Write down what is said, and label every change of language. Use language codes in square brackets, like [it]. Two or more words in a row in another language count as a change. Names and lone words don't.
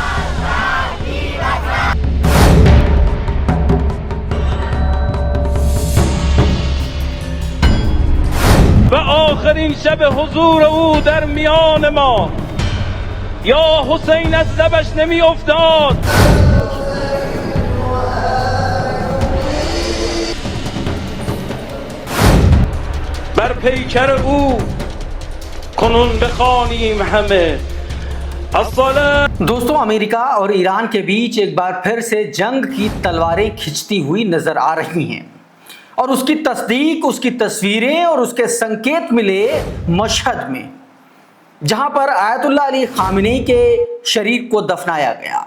[fa] و آخرین شب حضور او در میان ما، یا حسین از لبش نمی افتاد. بر پیکر او کنون بخوانیم همه الصلاة. [hi] दोस्तों, अमेरिका और ईरान के बीच एक बार फिर से जंग की तलवारें खिंचती हुई नजर आ रही हैं और उसकी तस्दीक, उसकी तस्वीरें और उसके संकेत मिले मशहद में, जहां पर आयतुल्लाह अली खामेनी के शरीर को दफनाया गया।